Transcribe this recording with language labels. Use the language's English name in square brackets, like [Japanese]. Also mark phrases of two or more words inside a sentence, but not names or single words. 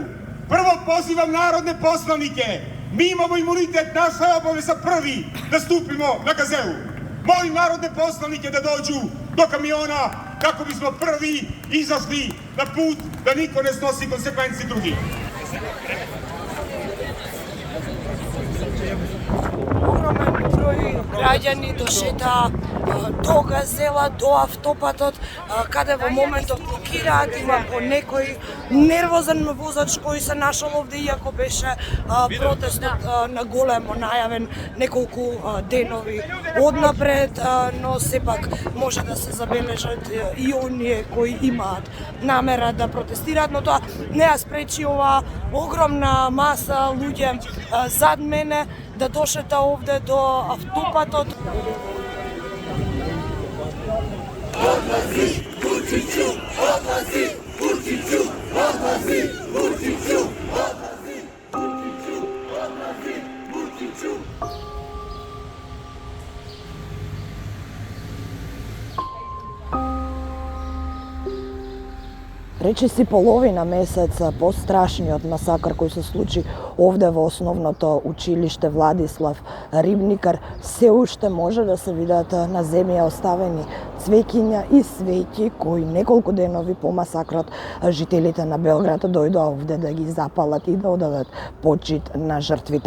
[Serbian] Prvo pozivam narodne poslanike. Mi imamo imunitet, naša je obaveza prvi da stupimo na Gazelu. Molim narodne poslanike da dođu do kamiona kako bismo prvi izašli na put da niko ne snosi konsekvenci drugih. [Macedonian] Огромен број граѓани дошета до Газела, до автопатот, каде во моментот блокираат, има по некој нервозен возач кој се нашол овде, иако беше протестот на големо најавен неколку денови однапред, но сепак може да се забележат и оние кои имаат намера да протестираат, но тоа не ја спречи оваа огромна маса луѓе зад мене да дошета овде до автопатот. [Serbian] Odlazi, Vučiću, odlazi, Vučiću, odlazi, Vučiću, odlazi, Vučiću, odlazi, Vučiću. [Macedonian] Речиси половина месеца по страшниот масакар кој се случи овде во основното училиште Владислав Рибникар, се уште може да се видат на земја оставени свеќиња и свеќи кои неколку денови по масакрот жителите на Белград дојдоа овде да ги запалат и да одадат почит на жртвите.